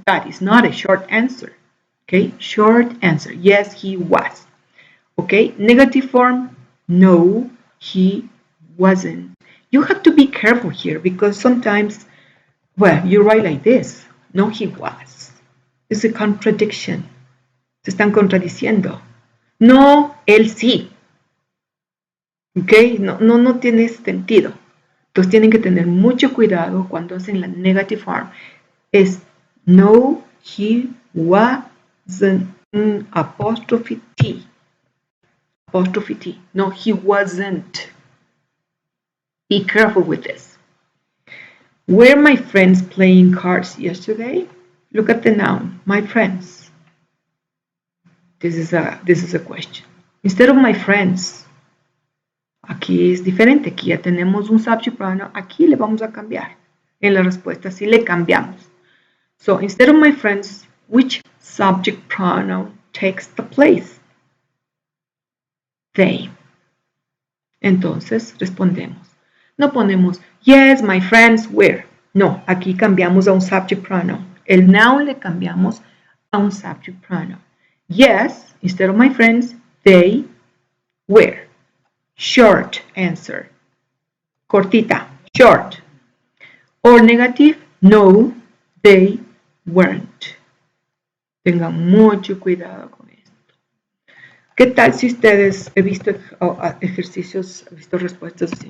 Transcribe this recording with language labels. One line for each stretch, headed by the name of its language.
English: That is not a short answer. Okay? Short answer. Yes, he was. Okay? Negative form. No, he wasn't. You have to be careful here because sometimes, well, you write like this. No, he was. It's a contradiction.
Spanish: Se están contradiciendo. No, él sí. ¿Ok? No tiene sentido. Entonces tienen que tener mucho cuidado cuando hacen la negative form.
English: Es no, he wasn't. Apostrophe T. Apostrophe T. No, he wasn't. Be careful with this. Were my friends playing cards yesterday? Look at the noun, my friends. This is a question. Instead of my friends,
Spanish: aquí es diferente. Aquí ya tenemos un subject pronoun. Aquí le vamos a cambiar. En la respuesta sí le cambiamos.
English: So instead of my friends, which subject pronoun takes the place?
Spanish: They. Entonces respondemos. No ponemos
English: yes, my friends were.
Spanish: No, aquí cambiamos a un subject pronoun. El noun le cambiamos a un subject pronoun.
English: Yes, instead of my friends, they were. Short answer. Cortita, short. Or negative, no, they weren't.
Spanish: Tengan mucho cuidado con esto. ¿Qué tal si ustedes he visto ejercicios, he visto respuestas así?